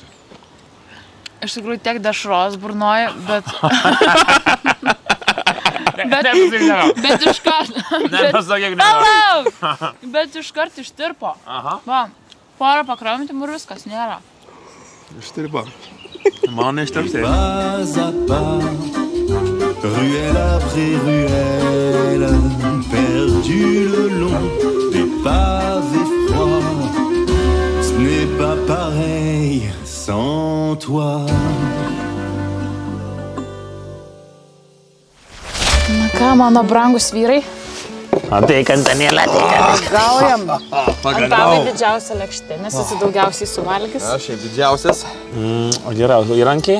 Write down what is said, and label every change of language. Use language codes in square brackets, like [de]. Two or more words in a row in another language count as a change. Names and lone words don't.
[lt] Iš tikrųjų tiek dešros burnoja, bet... Bet iš karto... Bet iš karto ištirpo. Va, porą pakramtim ir viskas, nėra. Ištirpa. Man neištirpsė. [fr] Ruelle après ruelle, perdu le long des pavés froids. Ce n'est pas pareil sans toi. [lt] Na ką, mano brangus vyrai? Ateik, Antanėlė, ateik. Gaujam. Antanai didžiausia lėkštė, nes esi daugiausiai suvalgys. Aš šiaip didžiausias. O geriausiai įrankiai?